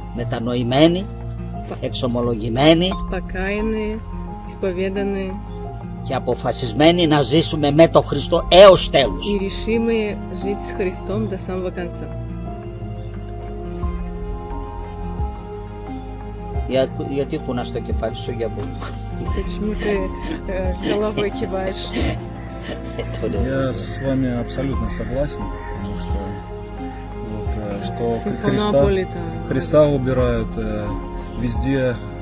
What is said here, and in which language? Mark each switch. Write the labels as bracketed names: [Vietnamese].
[Greek] Μετανοημένοι, εξομολογημένοι [Russian] Покаянные, исповеданные [Greek] και αποφασισμένοι να ζήσουμε με τον Χριστό έως τέλους. [Russian] и решимые жить с Христом до самого конца. [Greek] Γιατί κουνάς το κεφάλι σου για πού? [Russian] Почему ты головой киваешь? Я с вами абсолютно согласен, потому что, что Христа убирают везде.